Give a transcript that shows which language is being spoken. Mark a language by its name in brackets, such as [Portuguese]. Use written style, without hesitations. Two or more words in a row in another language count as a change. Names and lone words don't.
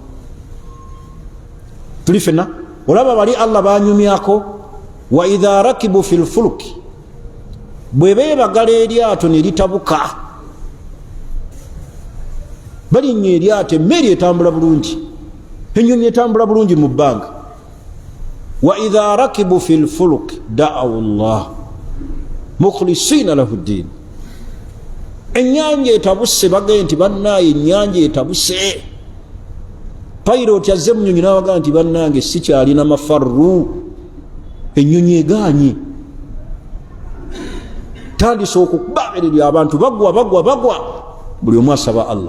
[Ganda] Tuli fenna olaba bali Allah banyumyako, [Arabic] وإذا ركبوا في الفلك, [Ganda] bwe beebagala eryato ne litabuka, balinnya eryato, emmeri etambula bulungi, ennyonyi etambula bulungi mu bbanga. [Arabic] وإذا ركبوا في الفلك دعوا الله مخلصين له الدين. [Ganda] Ennyanja etabuse, bagaye nti bannaaye ennyanja etabuse. Pilot yazze mu nnyonyi n'abaga nti bannange sikyalina mafarru, ennyonyi eganye. Tandise okubabererya abantu, bagwa, buli omu asaba Allah.